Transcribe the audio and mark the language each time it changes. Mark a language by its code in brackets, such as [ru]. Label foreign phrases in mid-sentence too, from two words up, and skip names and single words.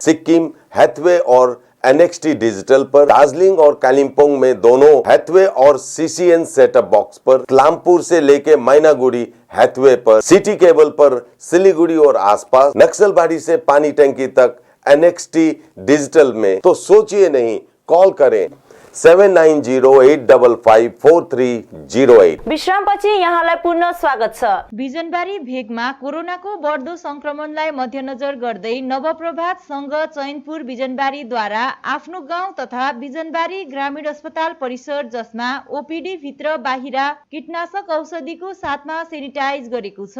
[hi] सिक्किम, हैथवे और NXT डिजिटल पर, दार्जिलिंग और कालिम्पोंग में दोनों हैथवे और CCN [en] setup box [hi] पर, तलामपुर से लेके मैनागुड़ी हैथवे पर, सिटी केबल पर सिलीगुड़ी और आसपास, नक्सलबाड़ी से पानी टंकी तक NXT डिजिटल में। तो सोचिए नहीं, कॉल करें 7908554308। [ne] विश्रामपछि यहाँलाई पुनः स्वागत छ। बिजनबारी भेगमा कोरोनाको बढ्दो संक्रमणलाई मध्यनजर गर्दै नवप्रभात संघ चैनपुर बिजनबारीद्वारा आफ्नो गाउँ तथा बिजनबारी ग्रामीण अस्पताल परिसर, जसमा ओपीडी भित्र बाहिर कीटनाशक औषधिको साथमा सेनिटाइज गरेको छ।